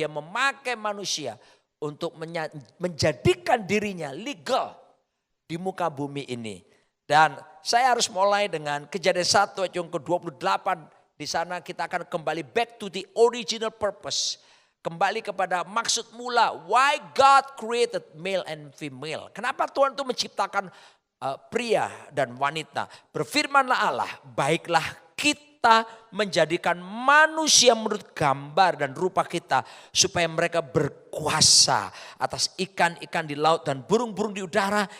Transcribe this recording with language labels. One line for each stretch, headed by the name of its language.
Indonesian: Dia memakai manusia untuk menjadikan dirinya legal di muka bumi ini. Dan saya harus mulai dengan Kejadian 1 ayat yang ke-28. Di sana kita akan kembali
English: back to the original purpose.
Indonesian: Kembali kepada maksud mula.
English: Why God created male and female.
Indonesian: Kenapa Tuhan itu menciptakan pria dan wanita. Berfirmanlah Allah, baiklah kita menjadikan manusia menurut gambar dan rupa kita. Supaya mereka berkuasa atas ikan-ikan di laut dan burung-burung di udara.